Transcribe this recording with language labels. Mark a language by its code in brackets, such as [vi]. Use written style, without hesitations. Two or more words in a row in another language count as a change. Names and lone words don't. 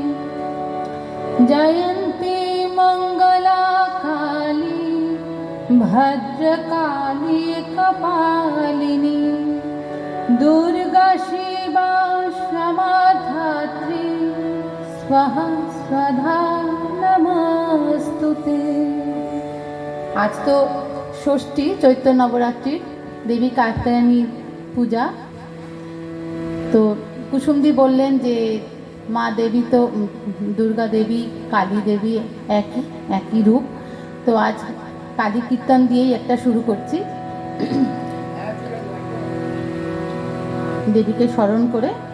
[sa] जयन्ती मङ्गला काली भद्रकाली कपालिनी दुर्गा शिवा क्षमा धात्री स्वाहा स्वधा नमस्तुते। [bn] আজ তো ষষ্ঠী, চৈত্র নবরাত্রির দেবী কাত্যায়নী পূজা। তো কুসুমদি বললেন যে মা দেবী তো দুর্গা দেবী, কালী দেবী একই রূপ। তো আজ কালী কীর্তন দিয়েই একটা শুরু করছি, দেবীকে স্মরণ করে।